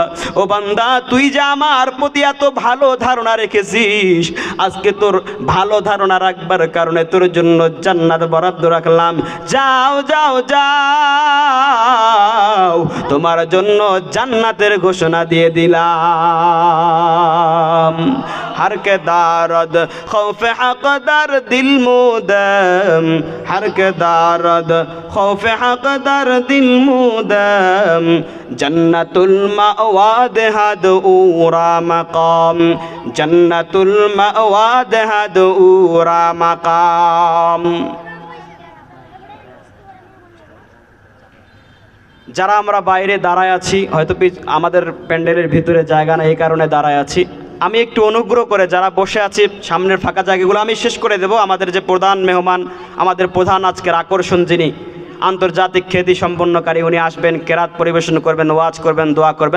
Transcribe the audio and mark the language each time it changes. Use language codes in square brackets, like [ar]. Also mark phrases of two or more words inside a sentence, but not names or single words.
[bn] ও বান্দা, তুই যে আমার প্রতি এত ভালো ধারণা রেখেছিস, আজকে তোর ভালো ধারণা রাখবার কারণে তোর জন্য জান্নাত বরাদ্দ রাখলাম। যাও যাও যাও, তোমার জন্য জান্নাতের ঘোষণা দিয়ে দিলাম। [fa] هر که دارد خوف حقدار دل مدام، هر که دارد خوف حقدار دل مدام، جنت الماوی هد او را مقام، جنت الماوی هد او را مقام. [bn] যারা আমরা বাইরে দাঁড়ায় আছি, হয়তো আমাদের প্যান্ডেলের ভিতরে জায়গা নেই, এই কারণে দাঁড়ায় আছি, আমি একটু অনুগ্রহ করে যারা বসে আছি সামনের ফাঁকা জায়গাগুলো আমি শেষ করে দেব। আমাদের যে প্রধান মেহমান, আমাদের প্রধান আজকের আকর্ষণ, যিনি আন্তর্জাতিক খ্যাতি সম্পন্নকারী, উনি আসবেন, কেরাত পরিবেশন করবেন, ওয়াজ করবেন, দোয়া করবেন।